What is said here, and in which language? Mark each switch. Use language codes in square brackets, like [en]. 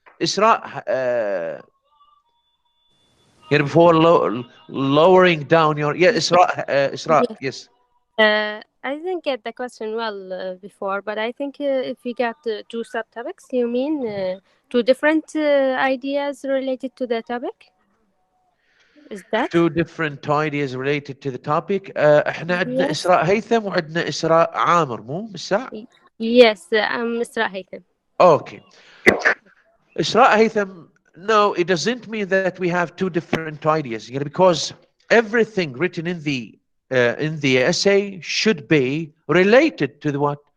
[en] Isra, before lowering down your Isra, yes. I didn't get the question well before, but I think if we got 2 subtopics, you mean 2 different ideas related to the topic? Is that 2 different ideas related to the topic? [ar] احنا عندنا إسراء هيثم وعندنا إسراء عامر مو مساء؟ [en] Yes, I'm Isra Haytham. Okay. Isra Haytham, no, it doesn't mean that we have 2 different ideas, because everything written in the essay should be related to the what?